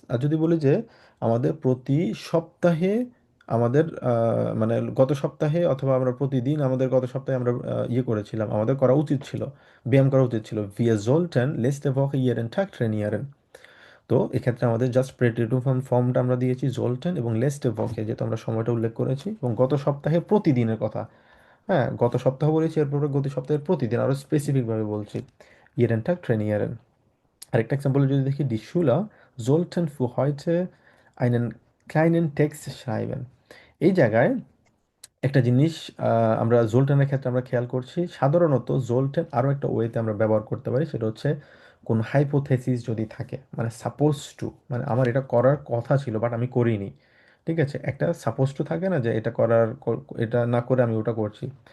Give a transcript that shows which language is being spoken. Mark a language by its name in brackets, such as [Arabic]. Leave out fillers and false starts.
[Bangla] আর যদি বলি যে আমাদের প্রতি সপ্তাহে আমাদের মানে গত সপ্তাহে অথবা আমরা প্রতিদিন আমাদের গত সপ্তাহে আমরা ইয়ে করেছিলাম, আমাদের করা উচিত ছিল, ব্যায়াম করা উচিত ছিল। [German] wir sollten letzte Woche ihren Tag trainieren। [Bangla] তো এক্ষেত্রে আমাদের জাস্ট প্রেটিটিভ ফর্মটা আমরা দিয়েছি জোলটেন এবং লেস্টে ভকে, যেহেতু আমরা সময়টা উল্লেখ করেছি, এবং গত সপ্তাহে প্রতিদিনের কথা হ্যাঁ, গত সপ্তাহ বলেছি, এরপরে গত সপ্তাহের প্রতিদিন আরো স্পেসিফিক ভাবে বলছি। [German] jeden Tag trainieren। [Bangla] আরেকটা এক্সাম্পল যদি দেখি, [German] die Schüler sollten für heute einen kleinen Text schreiben। [Bangla] এই জায়গায় একটা জিনিস আমরা জোলটেনের ক্ষেত্রে আমরা খেয়াল করছি, সাধারণত জোলটেন আরও একটা ওয়েতে আমরা ব্যবহার করতে পারি, সেটা হচ্ছে কোন হাইপোথেসিস যদি থাকে, মানে সাপোজ টু, মানে আমার এটা করার কথা ছিল বাট আমি করিনি। ঠিক আছে, একটা সাপোজ টু থাকে না, যে এটা এটা না করে আমি ওটা করছি।